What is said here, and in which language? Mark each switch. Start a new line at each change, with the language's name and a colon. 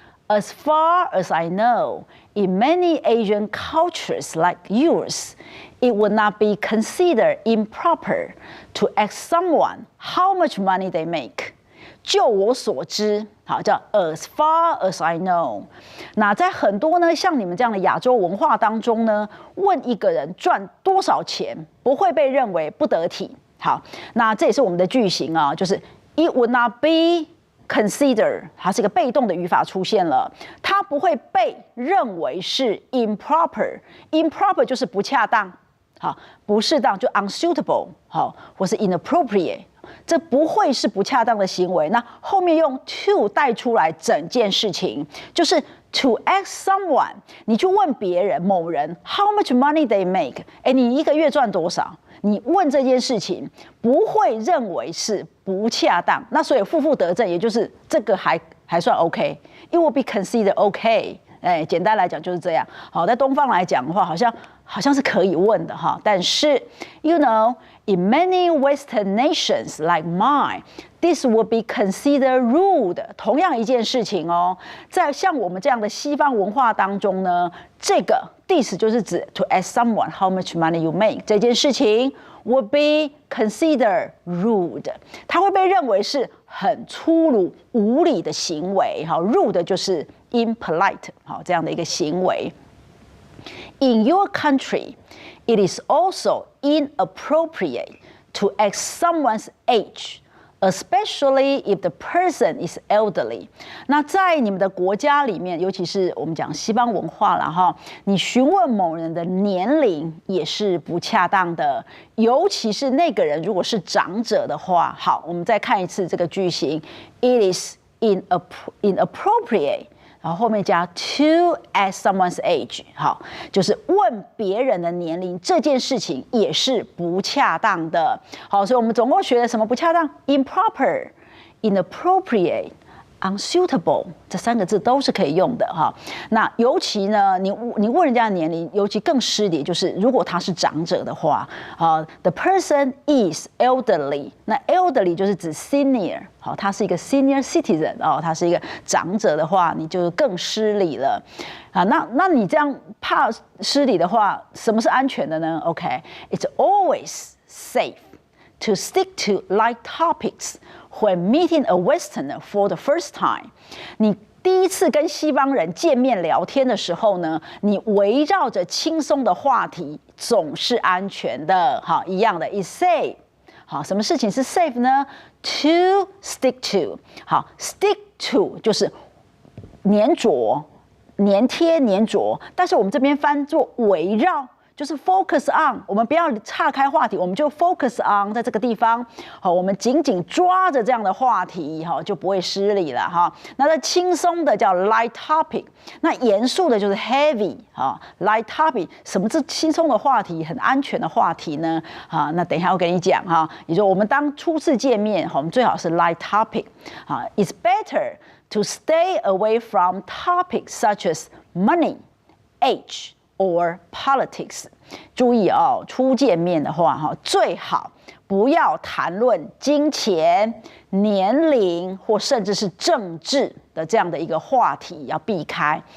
English: As far as I know, in many Asian cultures like yours, it would not be considered improper to ask someone how much money they make.
Chinese: 就我所知，好，叫
English: as far as I know。
Chinese: 那在很多呢，像你们这样的亚洲文化当中呢，问一个人赚多少钱，不会被认为不得体。好，那这也是我们的句型啊，就是
English: it would not be consider，
Chinese: 它是一个被动的语法出现了，它不会被认为是 improper，improper 就是不恰当，好，不适当就 unsuitable， 好，或是 inappropriate， 这不会是不恰当的行为。那后面用 to 带出来整件事情，就是
English: to ask someone，
Chinese: 你去问别人某人
English: how much money they make，
Chinese: 你一个月赚多少？你问这件事情不会认为是不恰当，那所以负负得正，也就是这个还算 OK，
English: it will be considered OK。
Chinese: 简单来讲就是这样。好，在东方来讲的话，好像是可以问的哈，但是
English: you know in many Western nations like mine, this would be considered rude。
Chinese: 同样一件事情哦，在像我们这样的西方文化当中呢，这个 this 就是指
English: to ask someone how much money you make
Chinese: 这件事情
English: would be considered rude，
Chinese: 它会被认为是很粗鲁无礼的行为。好 ，rude 就是 impolite 好这样的一个行为。
English: In your country, it is also inappropriate to ask someone's age, especially if the person is elderly.
Chinese: 那在你们的国家里面，尤其是我们讲西方文化啦哈，你询问某人的年龄也是不恰当的，尤其是那个人如果是长者的话。好，我们再看一次这个句型 ，
English: It is inappropriate。
Chinese: 然后后面加
English: to ask someone's age，
Chinese: 好，就是问别人的年龄这件事情也是不恰当的。好，所以我们总共学了什么不恰当 ？improper、inappropriate、unsuitable 这三个字都是可以用的哈。那尤其呢，你问人家的年龄，尤其更失礼，就是如果他是长者的话，
English: the person is elderly，
Chinese: 那 elderly 就是指 senior。好，他是一个 senior citizen 他是一个长者的话，你就更失礼了啊。那你这样怕失礼的话，什么是安全的呢
English: ？OK，it's always safe to stick to light topics when meeting a Westerner for the first time。
Chinese: 你第一次跟西方人见面聊天的时候呢，你围绕着轻松的话题总是安全的。好，一样的 ，
English: is safe。
Chinese: 好，什么事情是 safe 呢 ？
English: To stick to。
Chinese: 好 ，stick to 就是粘着、粘贴、粘着，但是我们这边翻作围绕，就是 focus on， 我们不要岔开话题，我们就 focus on 在这个地方，好，我们紧紧抓着这样的话题，哈，就不会失礼了哈。那这轻松的叫 light topic， 那严肃的就是 heavy， 哈 ，light topic， 什么是轻松的话题，很安全的话题呢？啊，那等一下我跟你讲哈，也就是我们当初次见面，我们最好是 light topic， 啊 ，
English: it's better to stay away from topics such as money, age, or politics。
Chinese: 注意哦，初见面的话，哈，最好不要谈论金钱、年龄或甚至是政治的这样的一个话题，要避开。